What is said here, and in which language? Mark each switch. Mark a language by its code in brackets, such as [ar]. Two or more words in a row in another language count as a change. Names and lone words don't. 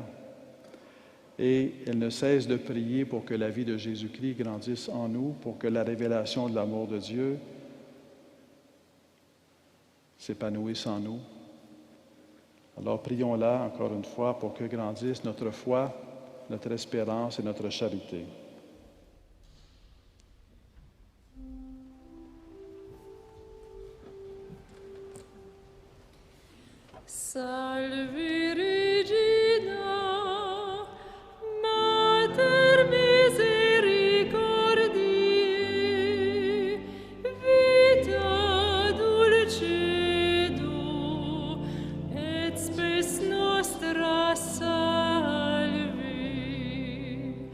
[fr] Et elle ne cesse de prier pour que la vie de Jésus-Christ grandisse en nous, pour que la révélation de l'amour de Dieu s'épanouisse en nous. Alors prions-la encore une fois pour que grandisse notre foi, notre espérance et notre charité. [la] Salve Regina, Mater misericordiae, vita dulcedo, et spes nostra salve.